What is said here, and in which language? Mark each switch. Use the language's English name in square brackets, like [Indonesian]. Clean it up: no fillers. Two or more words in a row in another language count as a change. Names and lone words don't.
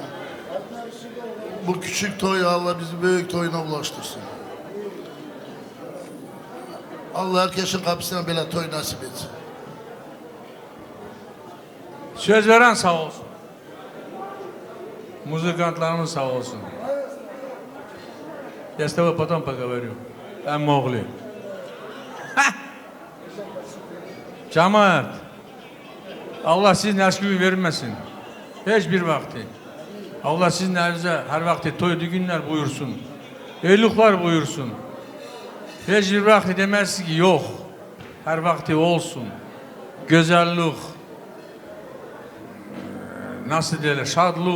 [Turkish] Bu küçük toyu Allah bizi büyük toyuna ulaştırsın. Allah herkesin kapısına böyle toy nasip etsin. Söz veren sağ olsun. Muzikantlarımız sağ olsun. [Russian] Я с тобой потом поговорю. Там могли. [Turkish] Cemaat, Allah sizin eski vermesin. Hiçbir vakti. Allah sizin evinize her vakti toy düğünler buyursun. Evlilikler buyursun. Hiçbir vakti demezsin ki yok. Her vakti olsun. Güzellik, nasıl derler, şadlık.